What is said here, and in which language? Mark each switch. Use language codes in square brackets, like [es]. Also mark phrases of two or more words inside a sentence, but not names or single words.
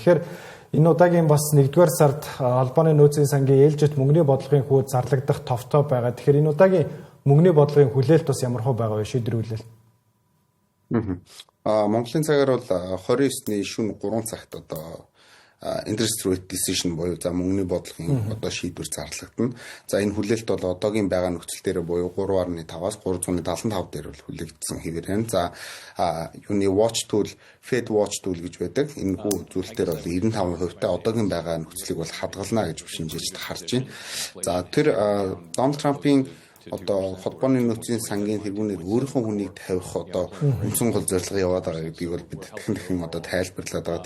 [mn] Тэгэхээр энэ удаагийн бас 1-р сард холбооны нөөцийн сангийн ээлжит мөнгөний бодлогын хүүд зарлагдах товтой байгаа. Тэгэхээр энэ удаагийн мөнгөний бодлогын хүлээлт бас ямар хөө байгаа вэ? Шийдвэрлэл. Монголын цагаар бол 29-ний шөнө 3 цагт [en] interest rate decision [mn] буюу за мөнгөний бодлогын одоо шийдвэр зарлагдана. За энэ хүлээлт бол одоогийн байгаа нөхцөл дээр буюу 3.5-аас 375 дээр бол хүлээгдсэн хэвээр байна. За юуны [en] watch tool, Fed watch tool [mn] гэж байдаг. Энэ хүү зүйл дээр бол 95% та одоогийн байгаа нөхцөлийг бол хадгална гэж шинжээч харж байна. За тэр Дональд Трампын одоо холбооны нөөцийн сангийн тэргүүнээр өөрийнхөө хүнийг тавих одоо үндсэн гол зорилго яваад байгаа гэдгийг бол бид дахин одоо тайлбарлаад байгаа.